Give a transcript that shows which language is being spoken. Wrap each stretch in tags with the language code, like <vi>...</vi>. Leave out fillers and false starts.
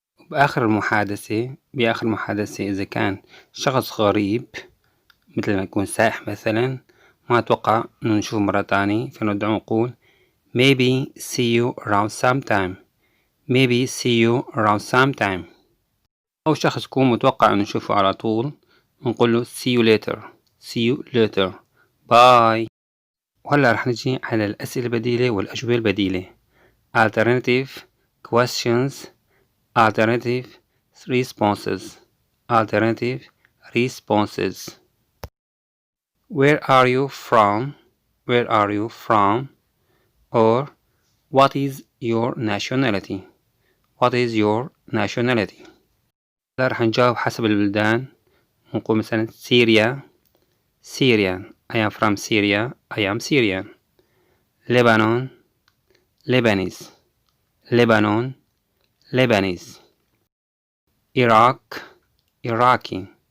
<ar>بآخر المحادثة إذا كان شخص غريب مثل ما يكون سائح مثلا ما أتوقع إنه نشوف مرة تاني فندعو نقول</ar> <en>maybe see you around sometime. Maybe see you around sometime.</en> <ar>أو شخص يكون متوقع إنه نشوفه على طول نقول له</ar> <en>see you later. See you later. Bye.</en> <ar>وهلا رح نجي على الأسئلة البديلة والأجوبة البديلة.</ar> <en>Alternative questions. Alternative responses. Alternative responses. Where are you from? Where are you from? Or what is your nationality? What is your nationality?</en> <ar>هلا رح نجاوب حسب البلدان. نقول مثلا سوريا.</ar> <en>Syrian. I am from Syria. I am Syrian. Lebanon. Lebanese. Lebanon. Lebanese. Iraq. Iraqi.</en>